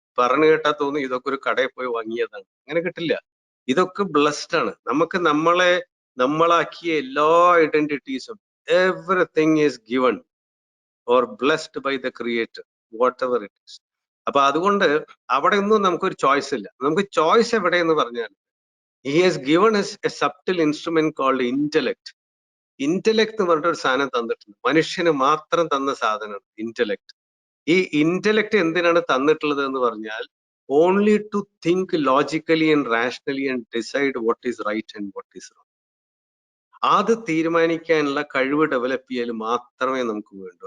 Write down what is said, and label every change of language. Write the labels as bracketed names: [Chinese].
[Malayalam] പറഞ്ഞു കേട്ടാ തോന്നും ഇതൊക്കെ ഒരു കടയിൽ പോയി വാങ്ങിയതാണ്. അങ്ങനെ കിട്ടില്ല. ഇതൊക്കെ ബ്ലസ്ഡ് ആണ്. നമുക്ക് നമ്മളാക്കിയ എല്ലാ ഐഡന്റിറ്റീസും, [English] Everything is given or blessed by the creator, whatever it is. [Malayalam] അപ്പൊ അതുകൊണ്ട് അവിടെ ഒന്നും നമുക്കൊരു ചോയ്സ് ഇല്ല. നമുക്ക് ചോയ്സ് എവിടെയെന്ന് പറഞ്ഞാൽ, [English] he has given us a subtle instrument called intellect. [Malayalam] Intellect എന്ന് പറഞ്ഞിട്ട് ഒരു സാധനം തന്നിട്ടുണ്ട്. മനുഷ്യന് മാത്രം തന്ന സാധനമാണ് ഇന്റലക്ട്. ഈ ഇന്റലക്ട് എന്തിനാണ് തന്നിട്ടുള്ളത് എന്ന് പറഞ്ഞാൽ, [English] Only to think logically and rationally and decide what is right and what is wrong. [Malayalam] അത് തീരുമാനിക്കാനുള്ള കഴിവ് ഡെവലപ്പ് ചെയ്യൽ മാത്രമേ നമുക്ക് വേണ്ടൂ.